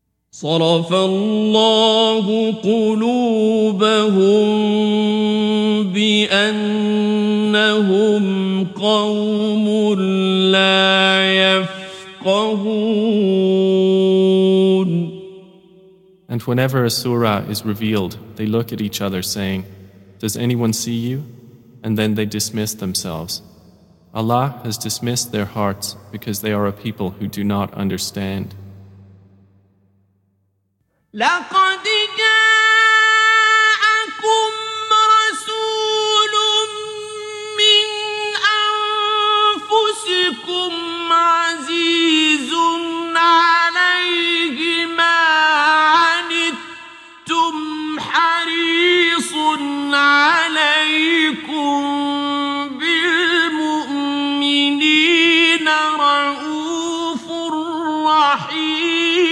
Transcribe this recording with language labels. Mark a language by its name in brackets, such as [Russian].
[Arabic] صرف الله قلوبهم بأنهم قوم لا يفقهون. [English] And whenever a surah is revealed, they look at each other saying, "Does anyone see you?" And then they dismiss themselves. Allah has dismissed their hearts because they are a people who do not understand. [Arabic] لقد جاءكم رسول من أنفسكم عزيز عليه ما عنتم حريص عليكم بالمؤمنين رؤوف رحيم.